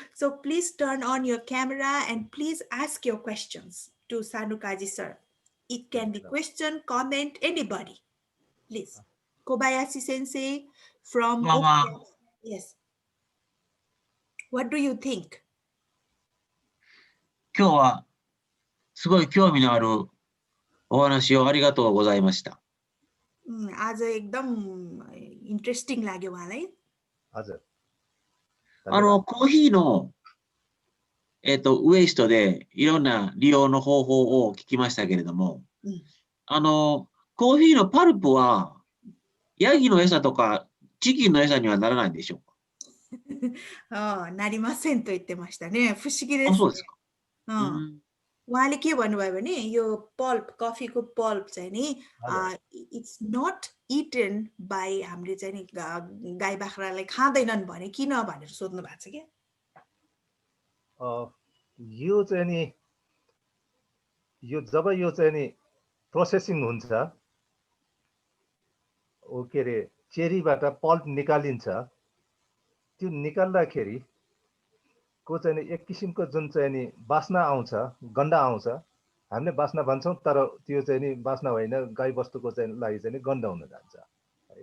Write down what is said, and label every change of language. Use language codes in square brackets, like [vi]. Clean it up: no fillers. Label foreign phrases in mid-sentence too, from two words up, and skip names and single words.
[en] So please turn on your camera and please ask your questions to Sanukaji sir. It can be question, comment, anybody. Please. Kobayashi sensei from yes. What do you think? [ja] 今日はすごい興味のあるお話をありがとうございました。 [ne] आज एकदम इन्ट्रेस्टिङ लाग्यो उहाँलाई। हजुर। [ja] コーヒーのウエストでいろんな利用の方法を聞きましたけれども、コーヒーのパルプはヤギの餌とかチキンの餌にはならないんでしょうか？なりませんと言ってましたね。不思議ですね。そうですか。 [ne] उहाँले के भन्नुभयो भने यो पल्प, कफीको पल्प चाहिँ नि [en] it's not eaten by, [ne] हामीले चाहिँ नि गाई बाख्रालाई खाँदैनन् भने किन भनेर सोध्नु भएको छ क्या। यो चाहिँ नि जब यो चाहिँ नि प्रोसेसिङ हुन्छ, के अरे चेरीबाट पल्प निकालिन्छ, त्यो निकाल्दाखेरि को चाहिँ एक किसिमको जुन चाहिँ नि बास्ना आउँछ, गन्ध आउँछ, हामीले बास्ना भन्छौँ, तर त्यो चाहिँ नि बास्ना होइन, गाई बस्तुको चाहिँ लागि चाहिँ नि गन्ध हुन जान्छ है।